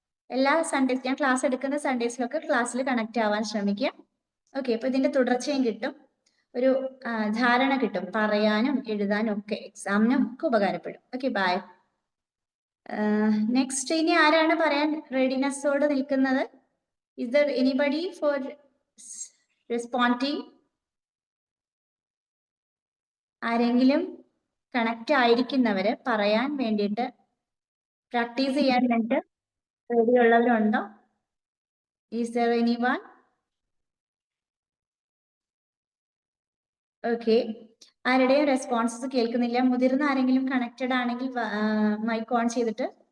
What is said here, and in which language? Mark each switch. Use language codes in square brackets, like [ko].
[ml] എല്ലാ സൺഡേസ് ഞാൻ ക്ലാസ് എടുക്കുന്ന സൺഡേസിലൊക്കെ ക്ലാസ്സിൽ കണക്ട് ആവാൻ ശ്രമിക്കാം. ഓക്കെ, അപ്പൊ ഇതിന്റെ തുടർച്ചയും കിട്ടും, ഒരു ധാരണ കിട്ടും, പറയാനും എഴുതാനും ഒക്കെ, എക്സാമിനും ഒക്കെ ഉപകാരപ്പെടും. Okay, by. നെക്സ്റ്റ് ഇനി ആരാണ് പറയാൻ റെഡിനെസ്സോട് നിൽക്കുന്നത്? [en] Is there anybody for responding? [ml] ആരെങ്കിലും കണക്ട് ആയിരിക്കുന്നവര് പറയാൻ വേണ്ടിയിട്ട്, പ്രാക്ടീസ് ചെയ്യാൻ വേണ്ടിട്ട് ready ഉള്ളവരുണ്ടോ? [en] Is there anyone? [ml] Okay, ആരുടെയും റെസ്പോൺസസ് കേൾക്കുന്നില്ല. മുതിർന്ന ആരെങ്കിലും കണക്റ്റഡ് ആണെങ്കിൽ മൈക്ക് ഓൺ ചെയ്തിട്ട്